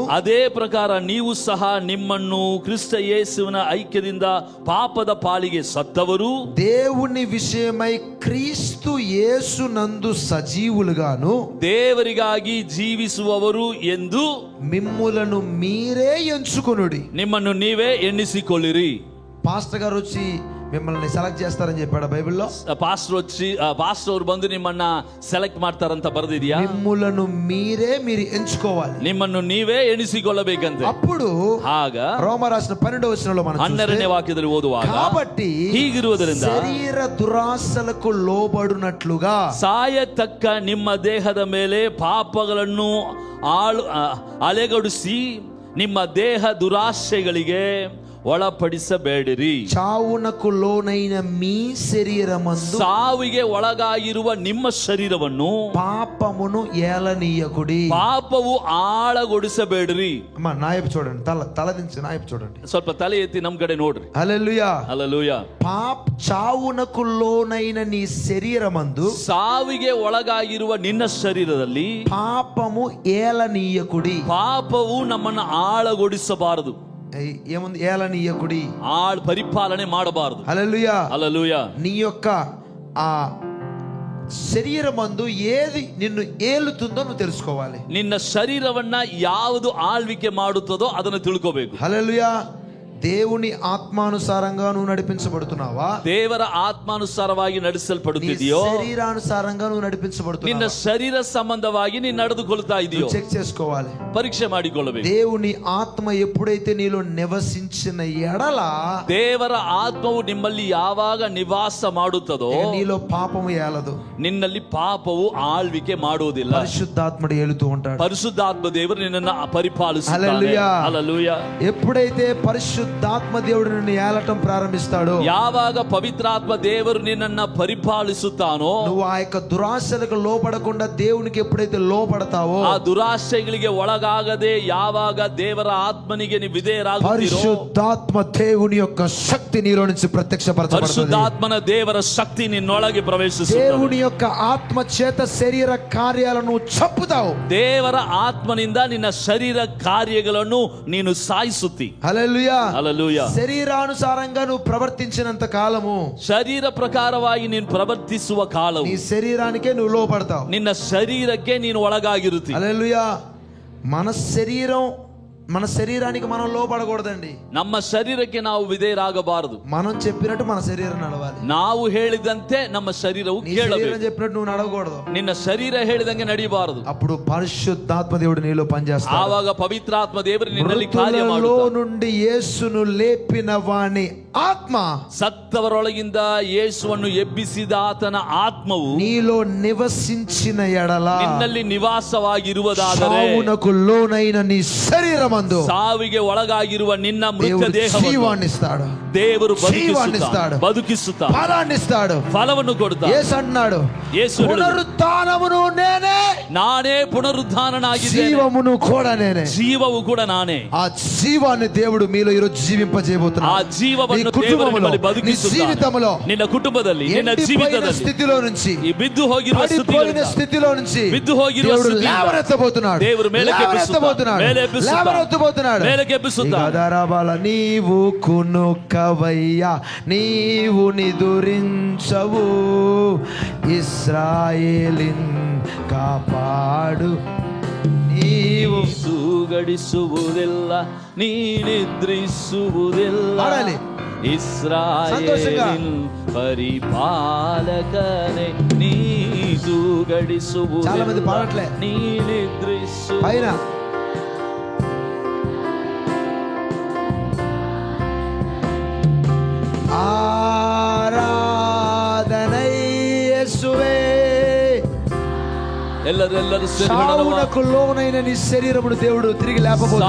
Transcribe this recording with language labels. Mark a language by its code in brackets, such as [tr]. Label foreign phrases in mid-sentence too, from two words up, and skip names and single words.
[kn] ಅದೇ ಪ್ರಕಾರ ನೀವು ಸಹ ನಿಮ್ಮನ್ನು ಕ್ರಿಸ್ತ ಯೇಸುವಿನ ಐಕ್ಯದಿಂದ ಪಾಪದ ಪಾಲಿಗೆ ಸತ್ತವರು, [te] దేవుని విషయమై క్రీస్తు యేసునందు సజీవులుగాను, [kn] ದೇವರಿಗಾಗಿ ಜೀವಿಸುವವರು ಎಂದು [te] మిమ్ములను మీరే ఎంచుకొనుడి. [kn] ನಿಮ್ಮನ್ನು ನೀವೇ ಎಣ್ಣಿಸಿಕೊಳ್ಳಿರಿ. [te] పాస్టర్ గారు వచ్చి మిమ్మల్ని సెలెక్ట్ చేస్తారని చెప్పాడు బైబిల్లో. [kn] ಪಾಸ್ಟರ್ ಅವರು ಬಂದು ನಿಮ್ಮನ್ನ ಸೆಲೆಕ್ಟ್ ಮಾಡ್ತಾರಂತ ಬರೆದಿದ್ಯಾ? [te] మిమ్ములను మీరు ఎంచుకోవాలి. [kn] ನಿಮ್ಮನ್ನು ನೀವೇ ಎಣಿಸಿಕೊಳ್ಳಬೇಕಂತೆ. [te] అప్పుడు [kn] ಆಗ [te] రోమ రాసిన 12వ వచనంలో మనం [kn] 12ನೇ [te] చూస్తే, [kn] ವಾಕ್ಯದಲ್ಲಿ ಓದುವಾಗ, [te] కాబట్టి [kn] ಹೀಗಿರುವುದರಿಂದ [te] శరీర దురాశలకు లోబడునట్లుగా [kn] ಸಾಯತಕ್ಕ ನಿಮ್ಮ ದೇಹದ ಮೇಲೆ ಪಾಪಗಳನ್ನು ಅಲೆಗಡಿಸಿ ನಿಮ್ಮ ದೇಹ ದುರಾಶೆಗಳಿಗೆ ಒಳಪಡಿಸಬೇಡಿರಿ. [te] చావునకు లోనైన మీ శరీరమందు [kn] ಸಾವಿಗೆ ಒಳಗಾಗಿರುವ ನಿಮ್ಮ ಶರೀರವನ್ನು [te] పాపమును ఏలనీయకుడి. [kn] ಪಾಪವು ಆಳಗೊಡಿಸಬೇಡಿರಿ. [te] అమ్మా నాయపు చూడండి, తల దించి నాయపు చూడండి. [kn] ಸ್ವಲ್ಪ ತಲೆ ಎತ್ತಿ ನಮ್ ಕಡೆ ನೋಡ್ರಿ. [te] హల్లెలూయా. [kn] ಹಲ್ಲೆಲೂಯಾ. [te] చావునకు లోనైన నీ శరీరమందు [kn] ಸಾವಿಗೆ ಒಳಗಾಗಿರುವ ನಿನ್ನ ಶರೀರದಲ್ಲಿ [te] పాపము ఏలనీయకుడి. [kn] ಪಾಪವು ನಮ್ಮನ್ನು ಆಳಗೊಡಿಸಬಾರದು. [te] ఏముంది? ఏలనీయకుడి, [kn] ಪರಿಪಾಲನೆ ಮಾಡಬಾರದು. [te] హల్లెలూయా. హల్లెలూయా. నీ యొక్క ఆ శరీరమందు ఏది నిన్ను ఏలుతుందో నువ్వు తెలుసుకోవాలి. [kn] ನಿನ್ನ ಶರೀರವನ್ನ ಯಾವುದು ಆಳ್ವಿಕೆ ಮಾಡುತ್ತದೋ ಅದನ್ನು ತಿಳ್ಕೋಬೇಕು. [te] హల్లెలూయా. దేవుని ఆత్మానుసారంగా నువ్వు నడిపించబడుతున్నావా? [kn] ದೇವರ ಆತ್ಮಾನುಸಾರವಾಗಿ ನಡೆಸಲ್ಪಡುತ್ತಿದೆಯೋ? [te] శరీరానుసారంగా నువ్వు [kn] ನಿನ್ನ [te] నడిపించబడుతున్నావా? [kn] ಶರೀರ ಸಂಬಂಧವಾಗಿ ನೀನು ನಡೆದುಕೊಳ್ತಾ ಇದೆಯೋ? [te] చెక్ చేసుకోవాలి, [kn] ಪರೀಕ್ಷೆ ಮಾಡಿಕೊಳ್ಳಬೇಕು. [te] దేవుని ఆత్మ ఎప్పుడైతే నీలో నివసించిన ఎడల, [kn] ದೇವರ ಆತ್ಮವು ನಿಮ್ಮಲ್ಲಿ ಯಾವಾಗ ನಿವಾಸ ಮಾಡುತ್ತದೋ [te] ఇక నీలో పాపము ఏలదు. [kn] ನಿನ್ನಲ್ಲಿ ಪಾಪವು ಆಳ್ವಿಕೆ ಮಾಡುವುದಿಲ್ಲ. [te] పరిశుద్ధాత్ముడు ఏలుతూ ఉంటాడు. [kn] ಪರಿಶುದ್ಧಾತ್ಮ ದೇವರು ನಿನ್ನನ್ನು ಪರಿಪಾಲಿಸುತ್ತಾನೆ. [te] హల్లెలూయా. [kn] ಹಲ್ಲೆಲೂಯಾ. [te] ఎప్పుడైతే పరిశుద్ధాత్మ దేవుడు నిన్ను ఏలటం ప్రారంభిస్తాడో, [kn] ಯಾವಾಗ ಪವಿತ್ರಾತ್ಮ ದೇವರು ನಿನ್ನನ್ನ ಪರಿಪಾಲಿಸುತ್ತಾನೋ, [te] నువ్వు ఆ యొక్క దురాశలకు లోపడకుండా దేవునికి ఎప్పుడైతే లోపడతావో, [kn] ಆ ದುರಾಶೆಗಳಿಗೆ ಒಳಗಾಗದೆ ಯಾವಾಗ ದೇವರ ಆತ್ಮನಿಗೆ ನೀವು ವಿಧೇಯರಾಗುತ್ತೀರೋ, [te] పరిశుద్ధాత్మ దేవుని యొక్క శక్తి నీలో నుంచి ప్రత్యక్షపరచబడుతుంది. [kn] ಪರಿಶುದ್ಧಾತ್ಮನ ದೇವರ ಶಕ್ತಿ ನಿನ್ನೊಳಗೆ ಪ್ರವೇಶಿಸುತ್ತದೆ. [te] దేవుని యొక్క ఆత్మ చేత శరీర కార్యాలను చంపుతావు. [kn] ದೇವರ ಆತ್ಮನಿಂದ ನಿನ್ನ ಶರೀರ ಕಾರ್ಯಗಳನ್ನು ನೀನು ಸಾಯಿಸುತ್ತಿ. [te] హల్లెలూయా. [kn] ಹಲ್ಲೆಲೂಯಾ. [te] శరీరానుసారంగా నువ్వు ప్రవర్తించినంత కాలము [kn] ಶರೀರ ಪ್ರಕಾರವಾಗಿ ನೀನು ಪ್ರವರ್ತಿಸುವ ಕಾಲವು [te] నీ శరీరానికే నువ్వు లోపడతావు. [kn] ನಿನ್ನ ಶರೀರಕ್ಕೆ ನೀನು ಒಳಗಾಗಿರುತ್ತಿ. [te] హల్లెలూయా. మన శరీరం మన శరీరానికి మనం లోపడకూడదండి. [kn] ನಮ್ಮ ಶರೀರಕ್ಕೆ ನಾವು ವಿಧೇಯರಾಗಬಾರದು. [te] మనం చెప్పినట్టు మన శరీరం నడవాలి. [kn] ನಾವು ಹೇಳಿದಂತೆ ನಮ್ಮ ಶರೀರವು [te] నీ [kn] ಕೇಳಬೇಕು. [te] శరీరం చెప్పినట్టు నువ్వు నడవకూడదు. [kn] ನಿನ್ನ ಶರೀರ ಹೇಳಿದಂಗೆ ನಡೆಯಬಾರದು. [te] అప్పుడు పరిశుద్ధాత్మ దేవుడు నీలో పనిచేస్తాడు. [kn] ಆವಾಗ ಪವಿತ್ರಾತ್ಮ ದೇವರು ನಿನ್ನಲ್ಲಿ ಕಾರ್ಯ [te] మృతులలో [kn] ಮಾಡುತ್ತಾನೆ. [te] నుండి యేసును లేపిన వాని ఆత్మ, [kn] ಸತ್ತವರೊಳಗಿಂದ ಯೇಸುವನ್ನು ಎಬ್ಬಿಸಿದ ಆತನ ಆತ್ಮವು [te] నీలో నివసించిన ఎడల [kn] ನಿನ್ನಲ್ಲಿ ನಿವಾಸವಾಗಿರುವುದಾದರೆ [te] సావునకు లోనైన నీ శరీరమందు [kn] ಸಾವಿಗೆ ಒಳಗಾಗಿರುವ ನಿನ್ನ ಮೃತ [te] దేవుడు [kn] ದೇಹವನ್ನು [te] జీవాన్నిస్తాడు. [kn] ದೇವರು ಜೀವವನ್ನಿಸ್ತಾడు. ಬದುಕಿಸುತ್ತಾನೆ, [te] ఫలాన్నిస్తాడు. [kn] ಫಲವನ್ನು ಕೊಡುತ್ತಾನೆ. [te] యేసు అన్నాడు, [kn] యేసు ಹೇಳಿದನು, [te] పునరుత్థానమును నేనే, [kn] ನಾನೇ ಪುನರುದ್ಧಾನನಾಗಿದ್ದೇನೆ, [te] జీవమును కూడా నేనే. [kn] ಜೀವವು ಕೂಡ ನಾನೇ. [te] ఆ జీవాన్ని దేవుడు మీలో ఈరోజు జీవింపజేయబోతున్నాడు. [kn] ಆ ಜೀವವನ್ನು [te] నీ [kn] ದೇವರು [te] కుటుంబములో, [kn] ನಿಮ್ಮಲ್ಲಿ [te] నీ [kn] ಬದುಕಿಸುತ್ತಾನೆ. [te] జీవితంలో, [kn] ನಿನ್ನ ಕುಟುಂಬದಲ್ಲಿ, ನಿನ್ನ [te] ఎండిపోయిన [kn] ಜೀವಿತದಲ್ಲಿ [te] స్థితిలో నుంచి, [kn] ಈ ಬಿದ್ದು ಹೋಗಿರುವ [te] పడిపోయిన స్థితిలో నుంచి [kn] ಬಿದ್ದು ಹೋಗಿರುವ [te] దేవుడు [kn] ಸ್ಥಿತಿಯಿಂದ [te] లేవనెత్తబోతున్నాడు. [kn] ದೇವರು ಮೇಲಕ್ಕೆ ಎಬ್ಬಿಸುತ್ತಾನೆ, ಮೇಲೆ ಎಬ್ಬಿಸುತ್ತಾನೆ, [te] లేవనెత్తబోతున్నాడు. [kn] ಮೇಲಕ್ಕೆ ಎಬ್ಬಿಸುತ್ತಾನೆ. [te] గదరబల నీవు కునుకవయ్యా, నీవు నిదురించవు, ఇశ్రాయేలిన్ కాపాడు. నీవు [kn] ತೂಗಡಿಸುವುದಿಲ್ಲ, ನೀ ನಿದ್ರಿಸುವುದಿಲ್ಲ, [te] పాడాలి. [kn] ಇಸ್ರಾಯೇಲಿನ್ ಪರಿಪಾಲಕನೇ, ನೀ ತೂಗಡಿಸುವುದಿಲ್ಲ, [te] చాలా మంది పాడట్లే. [kn] ನೀ ನಿದ್ರಿಸು. [te] పైన ఆరాధనై యేసువే, [kn] ಎಲ್ಲರೆಲ್ಲರೂ [te] సావునకు లోనైన నీ శరీరమును దేవుడు తిరిగి లేపబోతున్నాడు.